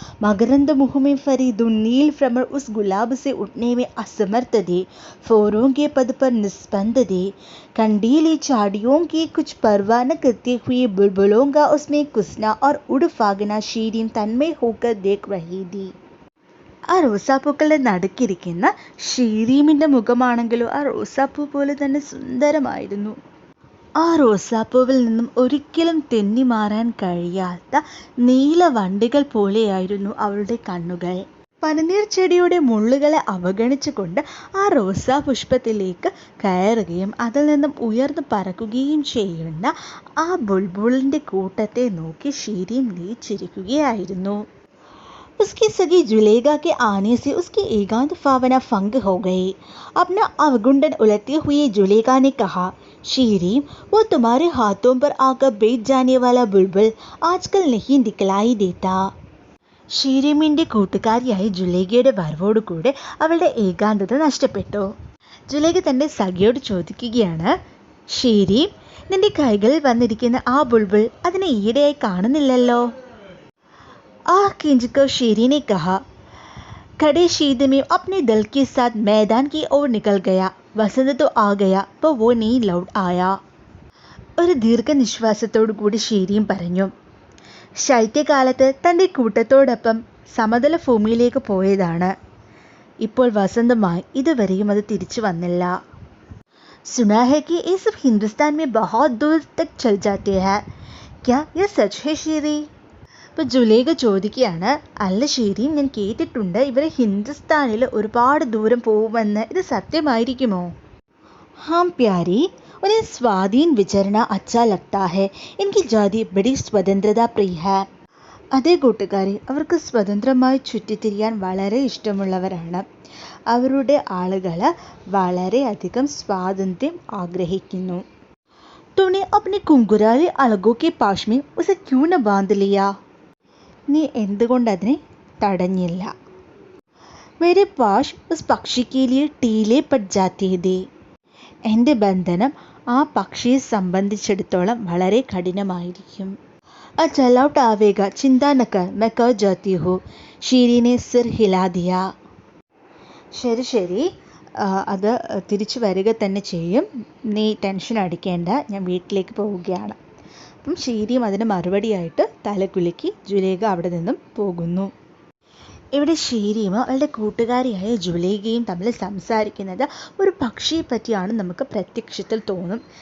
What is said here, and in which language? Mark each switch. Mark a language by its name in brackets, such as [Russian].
[Hindi] मकरंद मुख में फरी दो नील भ्रमर उस गुलाब से उठने में असमर्थ थे. फोरों के पद पर निस्पंद थे. कंडीली झाड़ियों की कुछ परवाह न करते हुए बुलबुलों का उसमें कुसना और उड़ फागना शीरीन तन्मय होकर देख रही थी. [Malayalam] ആ റോസാപ്പൂക്കളുടെ നടുക്കിരിക്കുന്ന ഷീരീമിൻ്റെ മുഖമാണെങ്കിലും ആ റോസാപ്പൂ പോലെ തന്നെ സുന്ദരമായിരുന്നു. ആ റോസാപ്പൂവിൽ നിന്നും ഒരിക്കലും തെന്നി മാറാൻ കഴിയാത്ത നീല വണ്ടികൾ പോലെയായിരുന്നു അവളുടെ കണ്ണുകൾ. പനിനീർ ചെടിയുടെ മുള്ളുകളെ അവഗണിച്ചുകൊണ്ട് ആ റോസാ പുഷ്പത്തിലേക്ക് കയറുകയും അതിൽ നിന്നും ഉയർന്നു പറക്കുകയും ചെയ്യുന്ന ആ ബുൾബുളിൻ്റെ കൂട്ടത്തെ നോക്കി ഷീരീം ലയിച്ചിരിക്കുകയായിരുന്നു. [Hindi] उसकी सगी जुलेगा के आने से उसकी एकांत भावना भंग हो गई. अपना अवगुंडन उलटते हुए जुलेगा ने कहा, शीरीम, वो तुम्हारे हाथों पर आकर बैठ जाने वाला बुलबुल आजकल नहीं दिखलाई देता. [Malayalam] ഷീരീമിൻ്റെ കൂട്ടുകാരിയായി ജുലേഖയുടെ വരവോടു കൂടെ അവളുടെ ഏകാന്തത നഷ്ടപ്പെട്ടു. ജുലേഖ തൻ്റെ സഖിയോട് ചോദിക്കുകയാണ്, ഷീരീം, നിന്റെ കൈകളിൽ വന്നിരിക്കുന്ന ആ ബുൾബുൾ അതിനെ ഈയിടെയായി കാണുന്നില്ലല്ലോ. [Hindi] आह खींचकर शीरी ने कहा. खड़े शीत में अपने दल के साथ मैदान की ओर निकल गया. वसंत तो आ गया पर वो नहीं लौट आया. [Malayalam] ഒരു ദീർഘനിശ്വാസത്തോടു കൂടി ഷീരിയും പറഞ്ഞു. ശൈത്യകാലത്ത് തൻ്റെ കൂട്ടത്തോടൊപ്പം സമതല ഭൂമിയിലേക്ക് പോയതാണ്. ഇപ്പോൾ വസന്തമായി ഇതുവരെയും അത് തിരിച്ചു വന്നില്ല. [Hindi] सुना है कि ये सब हिंदुस्तान में बहुत दूर तक चल जाते हैं, क्या यह सच है शीरी? [Malayalam] ഇപ്പോൾ ജുലേഖ ചോദിക്കുകയാണ്, അല്ല ഷീരി, ഞാൻ കേട്ടിട്ടുണ്ട് ഇവർ ഹിന്ദുസ്ഥാനിൽ ഒരുപാട് ദൂരം പോകുമെന്ന്, ഇത് സത്യമായിരിക്കുമോ? [Hindi] हाँ प्यारी, उन्हें स्वाधीन विचरना अच्छा लगता है. इनकी जाति बड़ी स्वतंत्रता प्रिय है. [Malayalam] അതേ കൂട്ടുകാരി, അവർക്ക് സ്വതന്ത്രമായി ചുറ്റിത്തിരിയാൻ വളരെ ഇഷ്ടമുള്ളവരാണ്. അവരുടെ ആളുകൾ വളരെയധികം സ്വാതന്ത്ര്യം ആഗ്രഹിക്കുന്നു. [Hindi] तूने अपने कुंकुराले अलगों के पास में उसे क्यों न बांध लिया? [Malayalam] നീ എന്തുകൊണ്ട് അതിനെ തടഞ്ഞില്ല? [Hindi] मेरे पास उस पक्षी के लिए टीले पड़ जाते थे. [Malayalam] എൻ്റെ ബന്ധനം ആ പക്ഷിയെ സംബന്ധിച്ചിടത്തോളം വളരെ കഠിനമായിരിക്കും. [Hindi] अच्छा लौट आवेगा, चिंता न कर, मैं कह जाती हूँ. शीरी ने सिर हिला दिया. [Malayalam] ശരി ശരി, അത് തിരിച്ചു വരിക തന്നെ ചെയ്യും, നീ ടെൻഷൻ അടിക്കേണ്ട, ഞാൻ വീട്ടിലേക്ക് പോവുകയാണ്. അപ്പം ഷീരിയും അതിന് മറുപടിയായിട്ട് തലകുലുക്കി ജുലേഖ അവിടെ നിന്നും പോകുന്നു. ഇവിടെ ഷീരിയും അവളുടെ കൂട്ടുകാരിയായ ജുലേഖയും തമ്മിൽ സംസാരിക്കുന്നത് ഒരു പക്ഷിയെ പറ്റിയാണ് നമുക്ക് പ്രത്യക്ഷത്തിൽ തോന്നും.